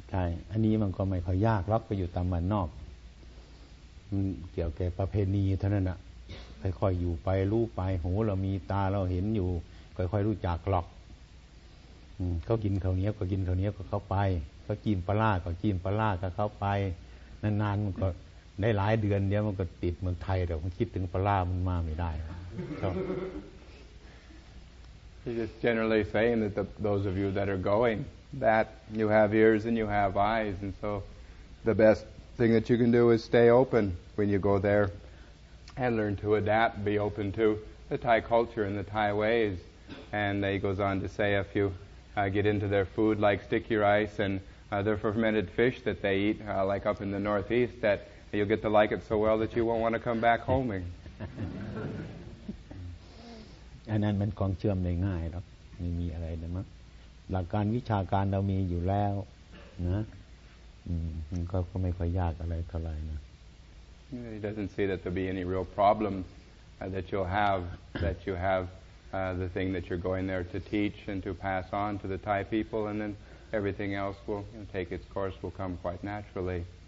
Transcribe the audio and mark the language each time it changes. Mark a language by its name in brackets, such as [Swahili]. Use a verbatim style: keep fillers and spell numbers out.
[Thai] ใช่อันนี้มันก็ไม่ค่อยยากหรอกไปอยู่ตามบ้านนอกมันเกี่ยวกับประเพณีเท่านั้นน่ะค่อยๆอยู่ไปรู้ไปหูเรามีตาเราเห็นอยู่ค่อยๆรู้จักหรอกอืมเค้ากินข้าวเหนียวก็กินข้าวเหนียวก็เข้าไปเค้ากินปลาร้าก็กินปลาร้าก็เข้าไปนานๆมันก็ได้หลายเดือนเดี๋ยวมันก็ติดเมืองไทยแต่มันคิดถึงปลามันมาไม่ได้ครับ [English] He's just generally saying that the, those of you that are going, that you have ears and you have eyes, and so the best thing that you can do is stay open when you go there and learn to adapt, be open to the Thai culture and the Thai ways. And he goes on to say if you uh, get into their food like sticky rice and uh, their fermented fish that they eat, uh, like up in the Northeast, that you'll get to like it so well that you won't want to come back home. [Thai] อันนั้นมันของเชื่อมได้ง่ายหรอกไม่มีอะไรนะมั้งหลักการวิชาการเรามีอยู่แล้วนะอืมมันก็ก็ไม่ค่อยยากอะไรเท่าไหร่นะ [English] He doesn't see that there'll be any real problem uh, that you'll have that you have uh, the thing that you're going there to teach and to pass on to the Thai people, and then everything else will you know, take its course, will come quite naturally.